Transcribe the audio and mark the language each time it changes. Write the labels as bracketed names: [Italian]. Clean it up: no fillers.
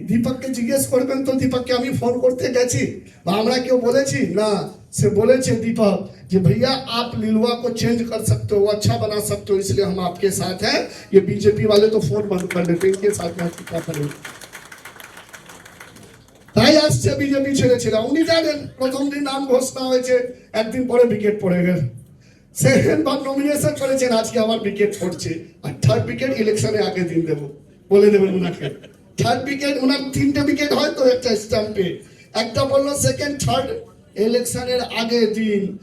[Bangla] দীপককে জিজ্ঞেস করবেন তো, দীপককে আমি ফোন করতে গেছি বা আমরা কেউ বলেছি না। [Hindi] से बोले थे दीपक कि भैया आप लिलुआ को चेंज कर सकते हो, अच्छा बना सकते हो, इसलिए हम आपके साथ हैं। ये बीजेपी वाले तो फोन बंद कर देते, इनके साथ में क्या करें। [Bangla] তাই আসছে বিজেপি ছেড়েছিল। উনি জানেন প্রথম দিন নাম ঘোষণা হয়েছে, একদিন পরে উইকেট পড়ে গেল। সেকেন্ড বার নমিনেশন করেছেন, আজকে আবার উইকেট পড়ছে। আর থার্ড উইকেট ইলেকশনে আগে দিন দেবো, বলে দেবেন ওনাকে। থার্ড উইকেট ওনার 3টে উইকেট হয়তো একটা স্ট্যাম্পে, একটা বললো সেকেন্ড থার্ড ইলেকশনের আগে দিন।